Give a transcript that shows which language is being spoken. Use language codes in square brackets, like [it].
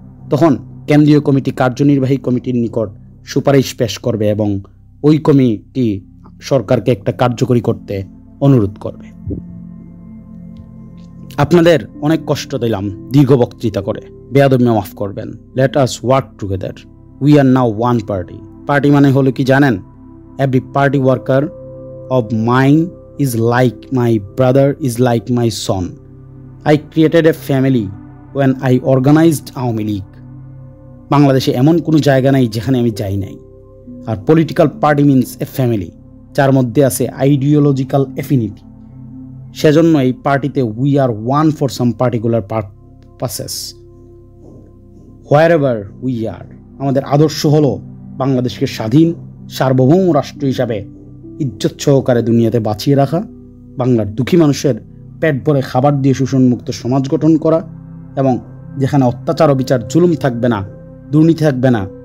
[bn] তখন কেন্দ্রীয় কমিটি কার্যনির্বাহী কমিটির নিকট সুপারিশ পেশ করবে এবং ওই কমিটি সরকারকে একটা কার্যকরী করতে অনুরোধ করবে। আপনাদের অনেক কষ্ট দিলাম দীর্ঘ বক্তৃতা করে, বেয়াদবি মাফ করবেন। [en] Let us work together, we are now one party. [bn] Party মানে হলো কি জানেন? [en] Every party worker of mine is like my brother, is like my son. I created a family when I organized Awami League. [bn] বাংলাদেশে এমন কোনো জায়গা নাই যেখানে আমি যাই নাই। আর [en] political party means a family, [bn] যার মধ্যে আছে [en] Ideological affinity. [bn] সেজন্য এই পার্টিতে [en] We are one for some particular purposes. Wherever we are, [bn] আমাদের আদর্শ হলো বাংলাদেশকে স্বাধীন সার্বভৌম রাষ্ট্র হিসাবে ইজ্জত সহকারে দুনিয়াতে বাঁচিয়ে রাখা, বাংলার দুঃখী মানুষের পেট ভরে খাবার দিয়ে শোষণমুক্ত সমাজ গঠন করা, এবং যেখানে অত্যাচার অবিচার জুলুম থাকবে না, দুর্নীতি থাকবে না।